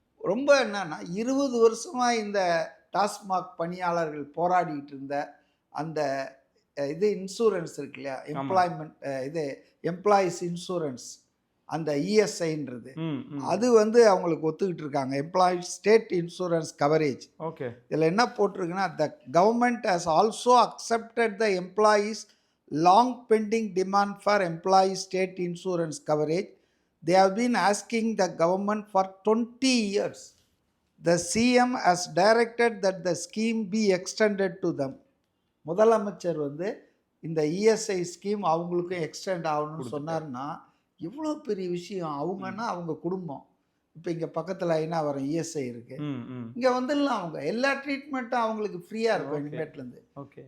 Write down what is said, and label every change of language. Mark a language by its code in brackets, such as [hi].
[ta] ரொம்ப என்னன்னா 20 வருஷமாக இந்த டாஸ்மாக் பணியாளர்கள் போராடிட்டு இருந்த அந்த இது இன்சூரன்ஸ் இருக்கு இல்லையா, எம்ப்ளாய்மெண்ட் இது எம்ப்ளாயீஸ் இன்சூரன்ஸ், அந்த இஎஸ்ஐன்றது அது வந்து அவங்களுக்கு ஒத்துக்கிட்டு இருக்காங்க, employees state insurance coverage. Okay. இதில் என்ன போட்டிருக்குன்னா, [en] The government has also accepted the employees long pending demand for employees state insurance coverage. They have been asking the government for 20 years. The CM has directed that the scheme be extended to them. [ta] முதலமைச்சர் வந்து இந்த ESI scheme அவங்களுக்கும் extend ஆகணும்னு சொன்னார்னா எவ்வளோ பெரிய விஷயம். அவங்கன்னா அவங்க குடும்பம் இப்போ இங்கே பக்கத்தில் ஐநா வரும் இஎஸ்ஐ இருக்குது, இங்கே வந்துடலாம், அவங்க எல்லா ட்ரீட்மெண்ட்டும் அவங்களுக்கு ஃப்ரீயாக இருக்கும் இனிமேட்லேருந்து. ஓகே.